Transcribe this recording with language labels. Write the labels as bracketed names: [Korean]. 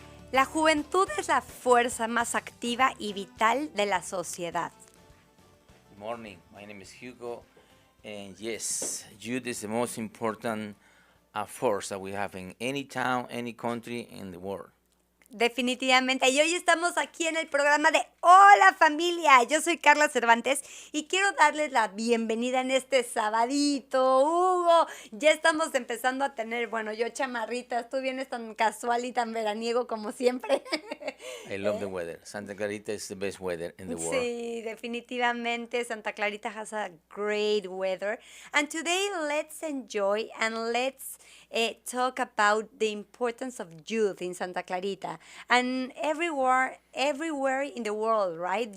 [Spanish] La juventud es la fuerza más activa y vital de la sociedad. [English] Good morning. My name is Hugo, and yes, youth is the most important force that we have in any town, any country in the world. [Spanish] Definitivamente. Y hoy estamos aquí en el programa de Hola Familia. Yo soy Karla Cervantes y quiero darles la bienvenida en este sabadito. Hugo, ya estamos empezando a tener, bueno, yo chamarritas, tú vienes tan casual y tan veraniego como siempre. [English] I love the weather. Santa Clarita is the best weather in the world. [Spanish] Sí, definitivamente [English] Santa Clarita has a great weather. And today let's enjoy and let's talk about the importance of youth in Santa Clarita and everywhere in the world, right?